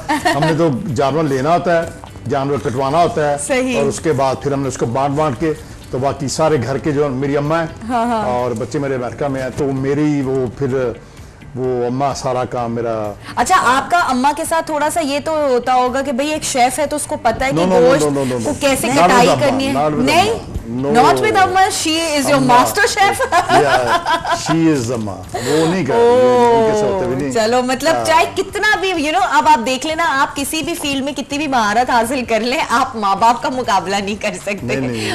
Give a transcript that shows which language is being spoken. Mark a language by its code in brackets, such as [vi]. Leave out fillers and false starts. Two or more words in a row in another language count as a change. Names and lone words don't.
[hi] हमने तो जानवर लेना होता है, जानवर कटवाना होता सही। है, और उसके बाद फिर हमने उसको बांट बांट के, तो बाकी सारे घर के जो मेरी अम्मा है, हाँ। और बच्चे मेरे अमेरिका में हैं, तो मेरी वो फिर वो अम्मा सारा काम मेरा। अच्छा, आपका अम्मा के साथ थोड़ा सा ये तो होता होगा कि भाई एक शेफ है तो उसको पता है कि [en] No, no, no, [hi] गोश्त [en] no, no, no, no. [hi] को कैसे [en] Not with [hi] कटाई अम्मा, करनी है। [en] not with [hi] नहीं, [en] अम्मा. No. not with अम्मा, she is your अम्मा. master chef. she is [hi] अम्मा, वो नहीं कर उनके साथ भी नहीं। चलो, मतलब चाहे कितना भी अब आप देख लेना, आप किसी भी फील्ड में कितनी भी महारत हासिल कर ले, आप माँ बाप का मुकाबला नहीं कर सकते। नहीं,